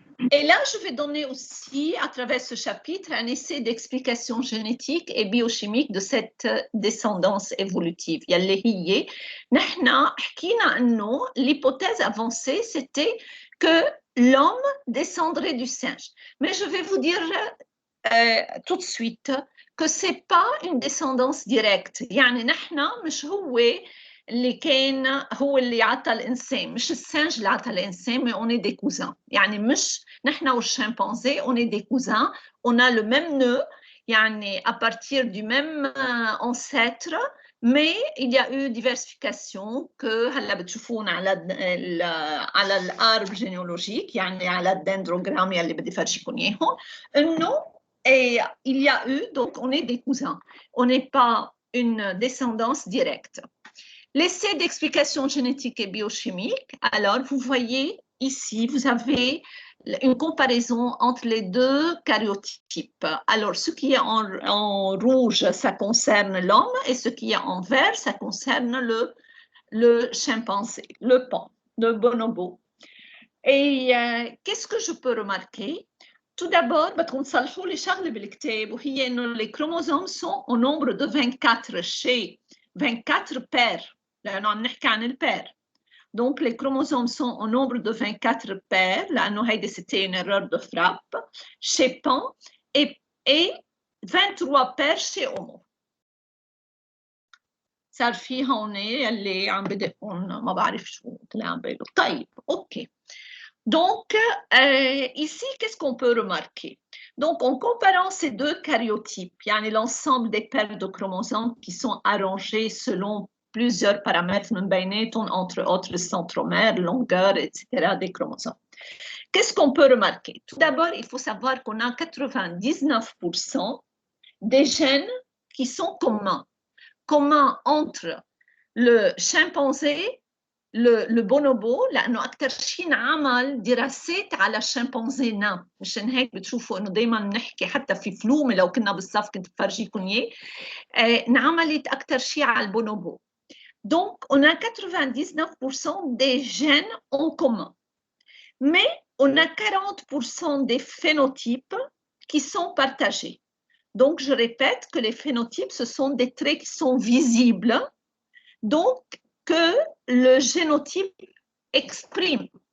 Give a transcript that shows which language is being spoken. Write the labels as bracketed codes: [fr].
[fr] Et là, je vais donner aussi, à travers ce chapitre, un essai d'explication génétique et biochimique de cette descendance évolutive. [ar] يلي هي نحن حكينا إنه [fr] l'hypothèse avancée, c'était que l'homme descendrait du singe. Mais je vais vous dire tout de suite que c'est pas une descendance directe. [ar] يعني نحن مش هو اللي كان هو اللي عطى الانسان، مش السنج اللي عطى الانسان، [fr] mais on est des cousins. [ar] يعني مش نحن والشمبانزé [fr] on est des cousins, on a le même nœud, يعني à partir du même ancêtre, mais il y a eu diversification que [ar] هلا بتشوفون على الارب [fr] généalogique، [ar] يعني على الدندروغرام يلي بدي فرجيكم اياهم انه [fr] et il y a eu, donc on est des cousins, on n'est pas une descendance directe. L'essai d'explication génétique et biochimique, alors vous voyez ici, vous avez une comparaison entre les deux karyotypes. Alors, ce qui est en rouge, ça concerne l'homme, et ce qui est en vert, ça concerne le chimpanzé, le bonobo. Et qu'est-ce que je peux remarquer? Tout d'abord, [ar] بدكم تصلحوا لي شغله بالكتاب وهي انه [fr] les chromosomes sont au nombre de 24 chez 24 paires [ar] لانه عم نحكي عن البير. [fr] Donc les chromosomes sont au nombre de 24 paires [ar] لانه هيدي [fr] c'était une erreur de frappe chez Pan et 23 paires chez Homo. [ar] صار في هون اللي عم بدقون ما بعرف شو طلع عم بيقولوا. طيب اوكي. [fr] Donc, ici, qu'est-ce qu'on peut remarquer? Donc, en comparant ces deux karyotypes, il y a l'ensemble des paires de chromosomes qui sont arrangés selon plusieurs paramètres, entre autres le centromère, longueur, etc. des chromosomes. Qu'est-ce qu'on peut remarquer? Tout d'abord, il faut savoir qu'on a 99% des gènes qui sont communs. Communs entre le chimpanzé le bonobo [ar] لانه اكثر شيء انعمل دراسات على الشمبانزي نام، مشان هيك بتشوفوا انه دائما بنحكي حتى في فلومه لو كنا بالصف كنت بفرجيكم اياه انعملت اكثر شيء على البونوبو. [fr] Donc on a 99% des gènes en commun, mais on a 40% des phénotypes qui sont partagés. Donc je répète que les phénotypes ce sont des traits qui sont visibles, donc que le génotype exprime.